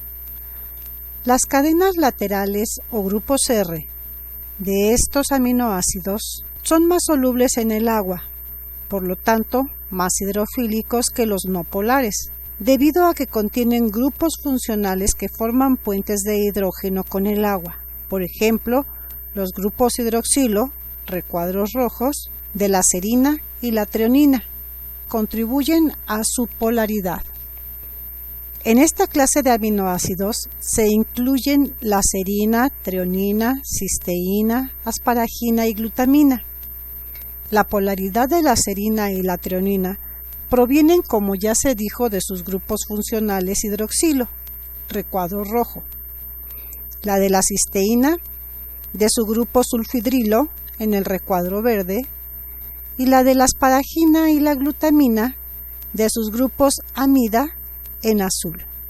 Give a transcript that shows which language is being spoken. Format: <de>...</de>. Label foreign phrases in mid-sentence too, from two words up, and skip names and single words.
<es>Las cadenas laterales o grupos R de estos aminoácidos son más solubles en el agua, por lo tanto, más hidrofílicos que los no polares, debido a que contienen grupos funcionales que forman puentes de hidrógeno con el agua. Por ejemplo, los grupos hidroxilo, recuadros rojos, de la serina y la treonina, contribuyen a su polaridad. En esta clase de aminoácidos se incluyen la serina, treonina, cisteína, asparagina y glutamina. La polaridad de la serina y la treonina provienen, como ya se dijo, de sus grupos funcionales hidroxilo, recuadro rojo. La de la cisteína, de su grupo sulfidrilo, en el recuadro verde, y la de la asparagina y la glutamina, de sus grupos amida, en azul.</es>